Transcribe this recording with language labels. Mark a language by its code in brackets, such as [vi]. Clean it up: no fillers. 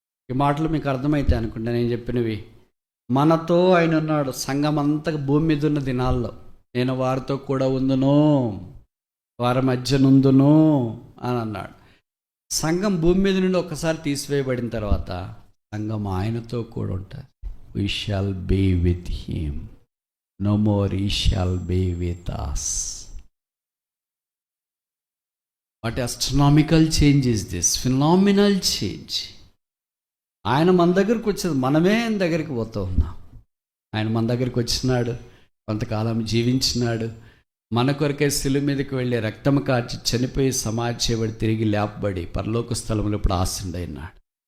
[te] ఈ మాటలు మీకు అర్థమైతే అనుకుంటా నేను చెప్పినవి. మనతో ఆయన ఉన్నాడు. సంఘం అంతా భూమి మీద ఉన్న దినాల్లో నేను వారితో కూడా ఉందును, వారి మధ్య నుందును అని అన్నాడు. సంఘం భూమి మీద నుండి ఒక్కసారి తీసివేయబడిన తర్వాత సంఘం ఆయనతో కూడా ఉంటుంది. [en] We shall be with him. No more he shall be with us. What astronomical change is this? Phenomenal change. [te] ఆయన మన దగ్గరికి వచ్చేది, మనమే ఆయన దగ్గరికి పోతూ ఉన్నాం. ఆయన మన దగ్గరికి వచ్చినాడు, కొంతకాలం జీవించినాడు, మన కొరకే శిలువ మీదకి వెళ్ళి రక్తం కార్చి చనిపోయి సమాధి చేయబడి తిరిగి లేపబడి పరలోక స్థలంలో ఇప్పుడు ఆశీనుడైనాడు.